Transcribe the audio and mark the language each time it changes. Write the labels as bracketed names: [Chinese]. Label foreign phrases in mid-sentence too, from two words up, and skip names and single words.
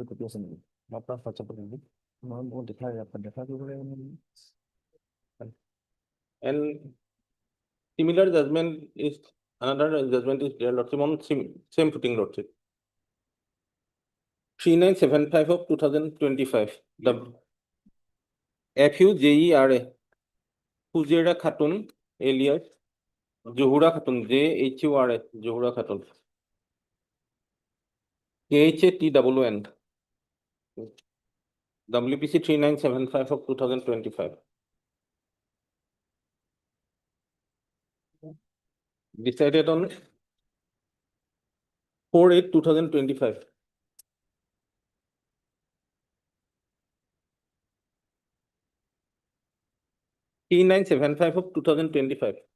[Assamese] কপি আছে নেকি মই আপোনাক হোৱাটছআপত দিম মই মোক দেখা কৰিব লাগিব [English] And similar judgment is another judgment is there, Lordship, on same footing, Lordship. 3975 of 2025. The FUJERA Fujera Khatun alias Johura Khatun, JHURA Johura Khatun, KHATWN, WPC 3975 of 2025. Decided on 4/8/2025. T975 of 2025.